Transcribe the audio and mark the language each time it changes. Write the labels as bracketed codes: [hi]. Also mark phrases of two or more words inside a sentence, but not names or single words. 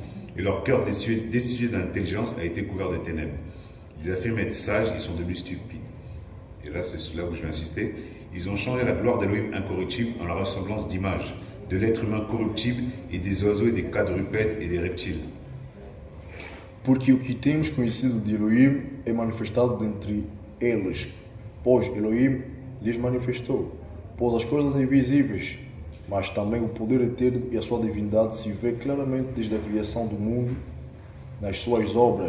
[fr] Et leur cœur destitué d'intelligence a été couvert de ténèbres. Ils affirment être sages, ils sont devenus stupides. Et là, c'est là où je vais insister. Ils ont changé la gloire d'Elohim incorruptible en la ressemblance d'image, de l'être humain corruptible et des oiseaux et des quadrupèdes et des reptiles. [pt] Porque o que temos conhecido de Elohim é manifestado dentre eles, pois Elohim lhes manifestou. Pois as coisas invisíveis, mas também o poder eterno e a sua divindade se vê claramente desde a criação do mundo, nas suas obras.